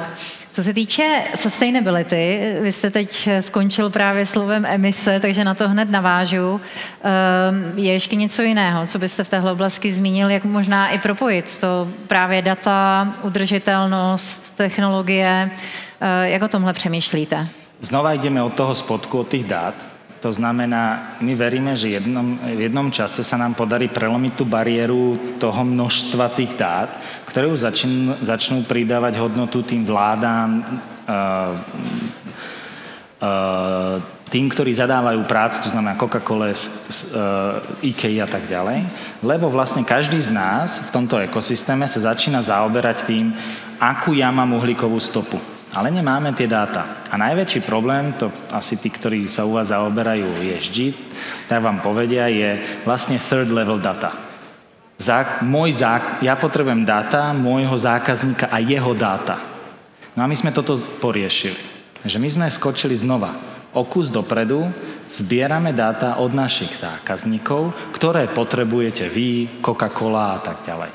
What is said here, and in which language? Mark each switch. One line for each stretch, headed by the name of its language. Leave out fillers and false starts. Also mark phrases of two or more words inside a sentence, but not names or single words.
Czech: Co se týče sustainability, vy jste teď skončil právě slovem emise, takže na to hned navážu. Je ještě něco jiného, co byste v téhle oblasti zmínil, jak možná i propojit to právě data, udržitelnost, technologie, jak o tomhle přemýšlíte?
Slovak: Znova ideme od toho spodku, od tých dát. To znamená, my veríme, že v jednom čase sa nám podarí prelomiť tú bariéru toho množstva tých dát, ktoré už začnú pridávať hodnotu tým vládám, tým, ktorí zadávajú prácu, to znamená Coca-Cola, IKEA a tak ďalej, lebo vlastne každý z nás v tomto ekosystéme sa začína zaoberať tým, akú ja mám uhlíkovú stopu. Ale nemáme tie dáta. A najväčší problém, to asi tí, ktorí sa u vás zaoberajú ESG, tak vám povedia, je vlastne
English: third level data.
Slovak: Ja potrebujem dáta môjho zákazníka a jeho dáta. No a my sme toto poriešili. Takže my sme skočili znova o kus dopredu, zbierame dáta od našich zákazníkov, ktoré potrebujete vy, Coca-Cola a tak ďalej.